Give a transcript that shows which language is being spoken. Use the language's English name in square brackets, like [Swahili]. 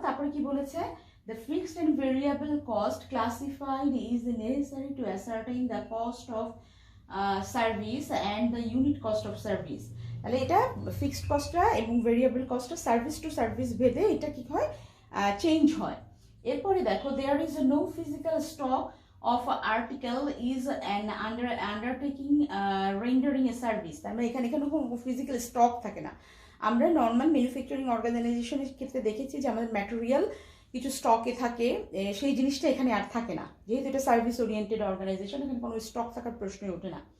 [Bangla] তারপরে কি বলেছে, [English] the fixed and variable cost classified is necessary to ascertain the cost of service and the unit cost of service. [Bangla] তাহলে এটা fixed কস্টটা এবং variable কস্টটা service to service ভেদে এটা কি হয়, চেঞ্জ হয়। এরপরে দেখো [English] there is no physical stock of article is an undertaking rendering a service. [Bangla] তার মানে এখানে কোনো ফিজিক্যাল স্টক থাকে না। আমরা নর্মাল ম্যানুফ্যাকচারিং অর্গানাইজেশনের ক্ষেত্রে দেখেছি যে আমাদের ম্যাটেরিয়াল কিছু স্টকে থাকে, সেই জিনিসটা এখানে আর থাকে না, যেহেতু এটা সার্ভিস ওরিয়েন্টেড অর্গানাইজেশন, এখানে কোনো স্টক থাকার প্রশ্নই ওঠে না।